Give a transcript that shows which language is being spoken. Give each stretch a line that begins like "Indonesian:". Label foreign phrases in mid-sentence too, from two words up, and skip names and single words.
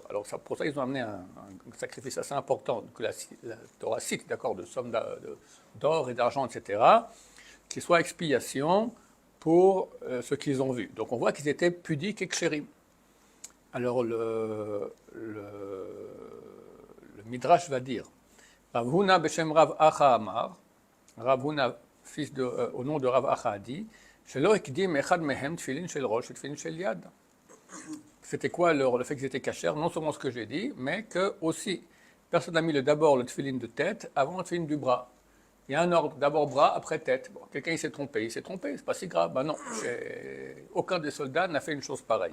French: Alors pour ça, ils ont amené un sacrifice assez important, que la Torah cite, d'accord, de sommes d'or et d'argent, etc., qui soit expiation pour ce qu'ils ont vu. Donc on voit qu'ils étaient pudiques et kshérim. Alors le Midrash va dire,
Hebrew: רב הונא בשם רב אחא אמר, רב הונא,
French: au nom de Rav Acha a dit,
Hebrew: שלא הקדים אחד מהם תפילין של ראש את תפילין של יד.
French: C'était quoi le fait qu'ils étaient cachers? Non seulement ce que j'ai dit, mais que aussi, personne n'a mis d'abord le tfilin de tête avant le tfilin du bras. Il y a un ordre, d'abord bras, après tête. Bon, quelqu'un il s'est trompé, c'est pas si grave. Ben non, aucun des soldats n'a fait une chose pareille.